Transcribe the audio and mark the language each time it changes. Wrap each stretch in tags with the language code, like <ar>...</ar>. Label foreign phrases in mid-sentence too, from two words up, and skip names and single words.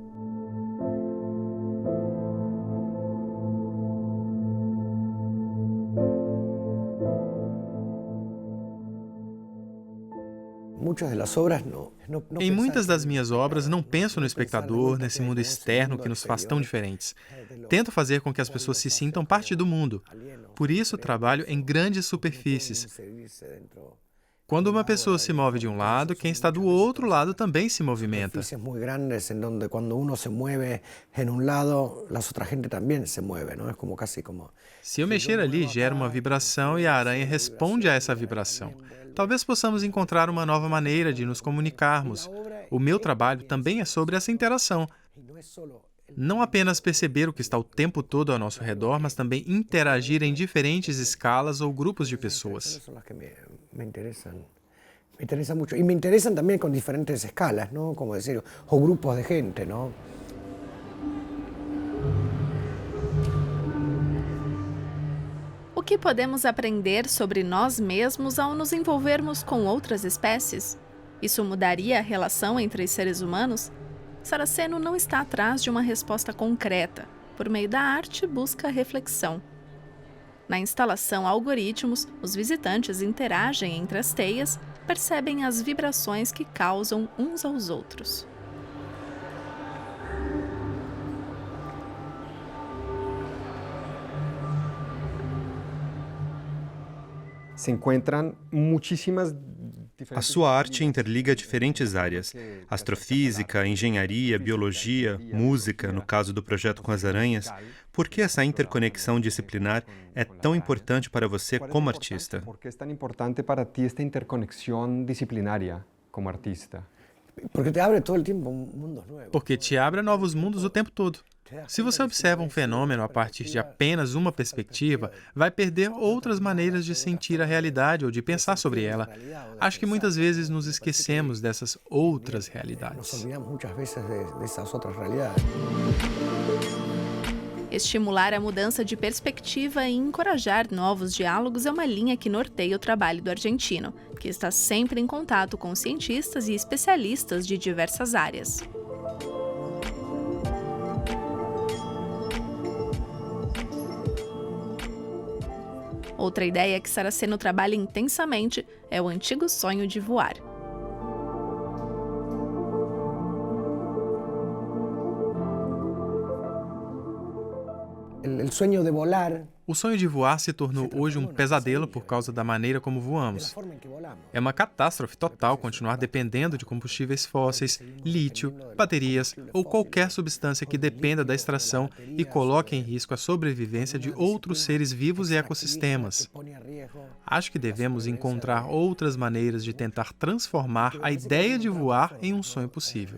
<pt>Em muitas das minhas obras, não penso no espectador, nesse mundo externo que nos faz tão diferentes. Tento fazer com que as pessoas se sintam parte do mundo. Por isso, trabalho em grandes superfícies. Quando uma pessoa se move de um lado, quem está do outro lado também se movimenta.</pt> <es>Superficies muy grandes en donde cuando uno se mueve en un lado, la otra gente también se mueve, ¿no? Es como casi como...</es> <pt>Se eu mexer ali, gera uma vibração e a aranha responde a essa vibração. Talvez possamos encontrar uma nova maneira de nos comunicarmos. O meu trabalho também é sobre essa interação. Não apenas perceber o que está o tempo todo ao nosso redor, mas também interagir em diferentes escalas ou grupos de pessoas.</pt> <es>Son las que me interesan. Me interesan mucho. Y me interesan también con diferentes escalas, ¿no? Como decir, o grupos de gente, ¿no?</es> <pt>O que podemos aprender sobre nós mesmos ao nos envolvermos com outras espécies? Isso mudaria a relação entre os seres humanos? Saraceno não está atrás de uma resposta concreta. Por meio da arte, busca reflexão. Na instalação Algoritmos, os visitantes interagem entre as teias, percebem as vibrações que causam uns aos outros.</pt> <es>Se encuentran muchísimas</es> <pt>A sua arte interliga diferentes áreas: astrofísica, engenharia, biologia, música, no caso do projeto com as aranhas. Por que essa interconexão disciplinar é tão importante para você como artista?</pt> <es>¿Por qué es tan importante para ti esta interconexión disciplinaria como artista? Porque te abre todo el tiempo mundos nuevos.</es> <pt>Porque te abre a novos mundos o tempo todo. Se você observa um fenômeno a partir de apenas uma perspectiva, vai perder outras maneiras de sentir a realidade ou de pensar sobre ela. Acho que muitas vezes nos esquecemos dessas outras</pt> <es>Nos</es> <pt>realidades.</pt> <es>olvidamos muchas veces de esas otras realidades.</es> <pt>Estimular a mudança de perspectiva e encorajar novos diálogos é uma linha que norteia o trabalho do argentino, que está sempre em contato com cientistas e especialistas de diversas áreas. Outra ideia que Saraceno trabalha intensamente é o antigo sonho de voar.</pt> <es>El sueño de volar,</es> <pt>O sonho de voar se tornou hoje um pesadelo por causa da maneira como</pt> <es>de la</es> <pt>voamos.</pt> <es>forma en que volamos.</es> <pt>É uma catástrofe total continuar dependendo de combustíveis fósseis, lítio, baterias ou qualquer substância que dependa da extração e coloque em risco a sobrevivência de outros seres vivos e ecossistemas.</pt> <es>Pone a riesgo.</es> <pt>Acho que devemos encontrar outras maneiras de tentar transformar a ideia de voar em um sonho possível.</pt>